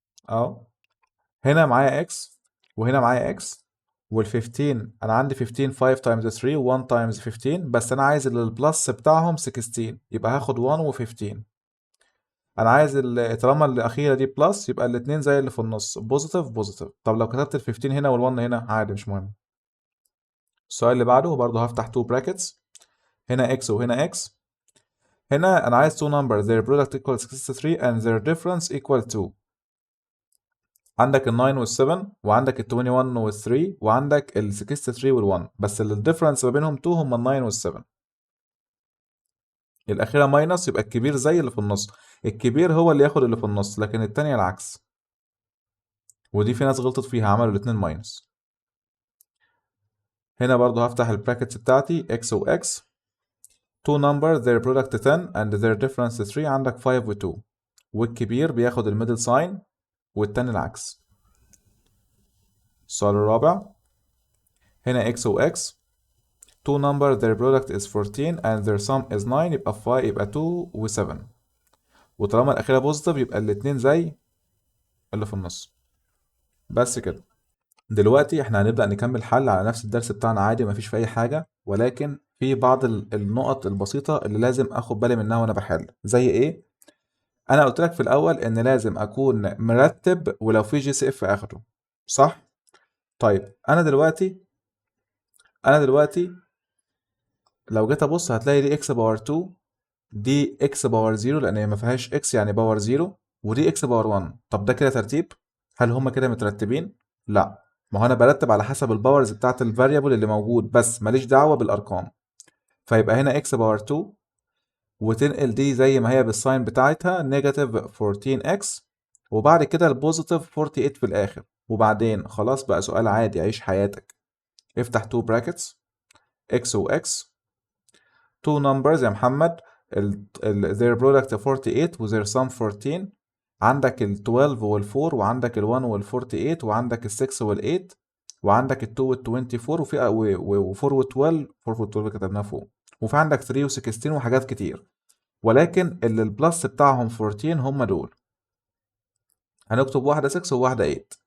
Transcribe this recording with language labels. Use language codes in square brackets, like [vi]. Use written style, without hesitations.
[ar] أهو. هنا معايا اكس وهنا معايا اكس وال15 انا عندي 15 5 تايمز 3 و1 تايمز 15 بس انا عايز البلس بتاعهم 16 يبقى هاخد 1 و15. انا عايز طالما الاخيره دي بلس يبقى الاثنين زي اللي في النص بوزيتيف بوزيتيف. طب لو كتبت ال15 هنا وال1 هنا عادي مش مهم. السؤال اللي بعده برضه هفتح 2 brackets. هنا اكس وهنا اكس. هنا انا عايز [en] two numbers their product equals 63 and their difference equal 2. [ar] عندك ال 9 وال 7 وعندك ال 21 وال 3 وعندك ال 63 وال 1 بس الديفرنس ما بينهم 2 هم ال 9 وال 7. الأخيرة ماينس يبقى الكبير زي اللي في النص. الكبير هو اللي ياخد اللي في النص لكن التانية العكس. ودي في ناس غلطت فيها عملوا الاتنين ماينس. هنا برضو هفتح البراكتس بتاعتي x و x. [en] two numbers their product 10 and their difference 3 [ar] عندك 5 و 2 والكبير بياخد الميدل ساين والتاني العكس. السؤال الرابع. هنا x و x. [en] two numbers their product is 14 and their sum is 9 [ar] يبقى 5 يبقى 2 و 7. وطالما الأخيرة بوزيتيف يبقى الاتنين زي اللي في النص. بس كده. دلوقتي احنا هنبدأ نكمل حل على نفس الدرس بتاعنا عادي مفيش فيه أي حاجة ولكن في بعض النقط البسيطة اللي لازم اخد بالي منها وانا بحل. زي ايه؟ انا قلت لك في الاول ان لازم اكون مرتب ولو في جي سي اف اخده. صح؟ طيب انا دلوقتي لو جيت ابص هتلاقي دي اكس باور 2 دي اكس باور 0 لان هي ما فيهاش اكس يعني باور 0 ودي اكس باور 1. طب ده كده ترتيب؟ هل هما كده مترتبين؟ لا. ما هو انا برتب على حسب الباورز بتاعت الفاريبل اللي موجود بس ماليش دعوه بالارقام. فيبقى هنا اكس باور 2 وتنقل دي زي ما هي بالساين بتاعتها نيجاتيف 14 اكس وبعد كده البوزيتيف 48 في الاخر. وبعدين خلاص بقى سؤال عادي عيش حياتك. افتح [en] 2 brackets x و x. two numbers [ar] يا محمد [en] their product 48 و their sum 14. [ar] عندك ال 12 وال 4 وعندك ال 1 وال 48 وعندك ال 6 وال 8 وعندك ال 2 وال 24 وفي و 4 وال 12. 4 وال 12 كتبناها فوق. وفي عندك 3 و 16 وحاجات كتير. ولكن اللي البلس بتاعهم 14 هم دول. هنكتب واحدة 6 وواحدة 8.